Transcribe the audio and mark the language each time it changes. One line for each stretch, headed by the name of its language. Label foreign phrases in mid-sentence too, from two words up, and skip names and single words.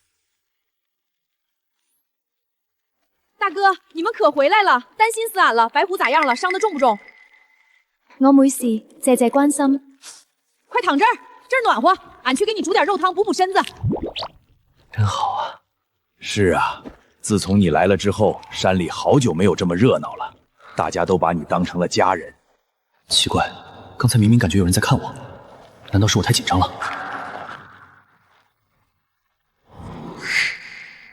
Chinese: 大哥，你們可回來了，擔心死俺了。白狐咋樣了？傷得重不重？我沒事，謝謝關心。快躺這兒，這兒暖和，俺去給你煮點肉湯補補身子。真好啊。是啊，自從你來了之後，山裡好久沒有這麼熱鬧了，大家都把你當成了家人。奇怪，剛才明明感覺有人在看我，難道是我太緊張了？